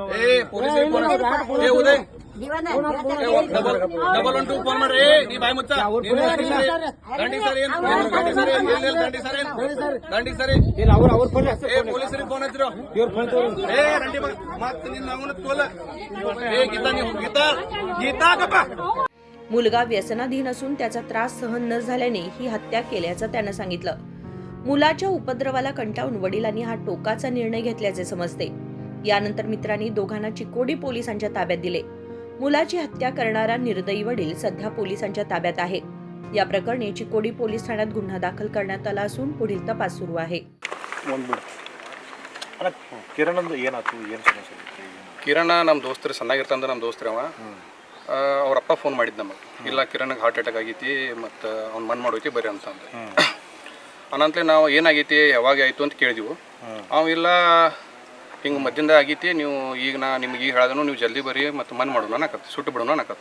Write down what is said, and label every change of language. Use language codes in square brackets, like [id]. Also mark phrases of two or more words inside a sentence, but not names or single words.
[kn] ಏ ಪೊಲೀಸರಿಗೆ ಫೋನ್ ಹಚ್ಚಿರಿ ಏ ಉದಯ್ ಡಬಲ್ 1 2 ಫೋನ್ ಮಾಡ್ರಿ ನೀ ಬಾಯಿ ಮುಚ್ಚ ದಂಡಿ ಸರಿ ದಂಡಿ ಸರಿ ಏ ಪೊಲೀಸರಿಗೆ ಫೋನ್ ಹಚ್ಚಿರೋ ಏ ರಂಡಿ ಮತ್ತೆ ನಿನ್ನ ಅವನ ತೋಲ ಏ ಗೀತಾ ನೀವು ಗೀತಾ ಗಪ್ಪ [mr] मुलगा व्यसनाधीन असून त्याचा त्रास सहन न झाल्याने ही हत्या केल्याचं त्यानं सांगितलं. मुलाच्या उपद्रवाला कंटाळून वडिलांनी हा टोकाचा निर्णय घेतल्याचे समजते. यानंतर मित्रांनी दोघांना चिकोडी पोलिसांच्या ताब्यात दिले. मुलाची हत्या करणारा निर्दयी वडील सध्या पोलिसांच्या ताब्यात आहे. या प्रकरणी चिकोडी पोलीस ठाण्यात गुन्हा दाखल करण्यात आला असून पुढील तपास सुरू आहे. [kn] ಕಿರಣ ನಮ್ಮ ದೋಸ್ತರು ಸಣ್ಣಾಗಿರ್ತಂದ ನಮ್ಮ ದೋಸ್ತರು ಅವ ಅವ್ರಪ್ಪ ಫೋನ್ ಮಾಡಿದ್ದು ನಮಗೆ ಇಲ್ಲ ಕಿರಣ್ಗೆ [en] heart attack [kn] ಆಗೈತಿ ಮತ್ತು ಅವ್ನು ಮಣ್ಣು ಮಾಡೋಯ್ತಿ ಬರ್ರಿ ಅಂತಂದು ಅನಂತಲೇ ನಾವು ಏನಾಗೈತಿ ಯಾವಾಗ ಆಯಿತು ಅಂತ ಕೇಳಿದೆವು ಅವ ಇಲ್ಲ ಹಿಂಗೆ ಮದ್ದಿಂದ ಆಗೈತಿ ನೀವು ಈಗ ನಿಮ್ಗೆ ಈಗ ಹೇಳಿದನು ನೀವು ಜಲ್ದಿ ಬರ್ರಿ ಮತ್ತು ಮಣ್ಣು ಮಾಡೋಣ ಅನ್ನಕತ್ತು ಸುಟ್ಟು ಬಿಡೋಣ ಅನ್ನಕತ್ತು